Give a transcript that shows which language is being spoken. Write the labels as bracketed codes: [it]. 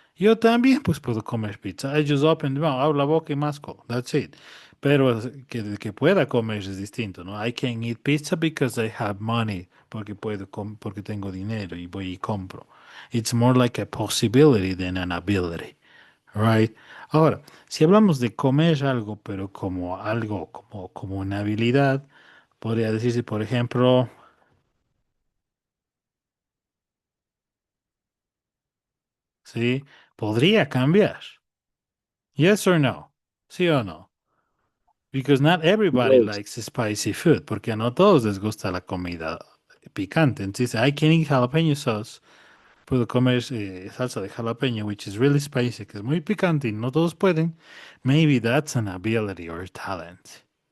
[es] Yo también pues puedo comer pizza. [en] I just open the mouth, [es] abro la boca y masco. [en] That's it. [es] Pero que pueda comer es distinto, ¿no? [en] I can eat pizza because I have money. [es] Porque porque tengo dinero y voy y compro. [en] It's more like a possibility than an ability. Right? [es] Ahora, si hablamos de comer algo, pero como algo, como una habilidad, podría decirse, por ejemplo, ¿sí? Podría cambiar. [en] Yes or no? [es] ¿Sí o no? [en] Because not everybody Yes. likes spicy food, [es] porque a no todos les gusta la comida picante. [en] Entonces, I can eat jalapeno sauce. [es] Puedo comer salsa de jalapeño, [en] which is really spicy, [es] que es muy picante y no todos pueden. [en] Maybe that's an ability or talent.